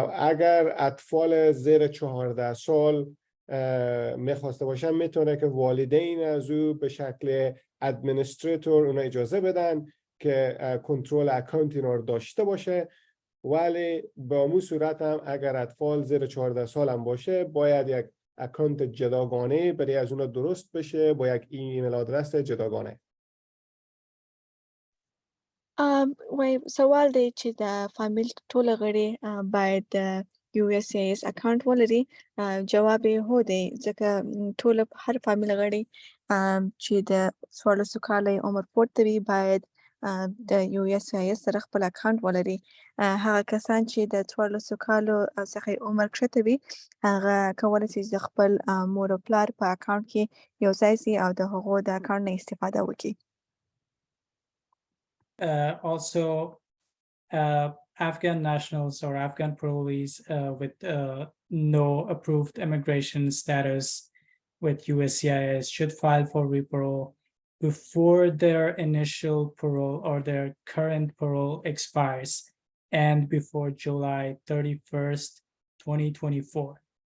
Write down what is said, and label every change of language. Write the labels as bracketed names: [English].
[Persian] اگر اطفال زیر 14 سال میخواسته باشن میتونه که والدین از او به شکل ادمنستریتور اونا اجازه بدن که کنترل اکانت اینا رو داشته باشه، ولی به همون صورت هم اگر اطفال زیر 14 سال هم باشه باید یک اکانت جداگانه برای از اونا درست بشه با یک ایمیل آدرس جداگانه. [Pashto] وای سوال دی چې د فامیل ټول غړي باید د USCIS اکاونټ ولري. جواب یې هو دی ځکه ټول هر فامیل غړي چې د 14 کاله عمر پورته وي باید د USCIS سره خپل اکاونټ ولري. هغه کسان چې د 14 کالو څخه عمر کښته وي هغه کولی شي د خپل مور او پلار په اکاونټ کې یو ځای سي او د هغو د اکاونټ نه استفاده وکړي. [English] Also, Afghan nationals or Afghan parolees with no approved immigration status with USCIS should file for re-parole before their initial parole or their current parole expires and before July 31st, 2024.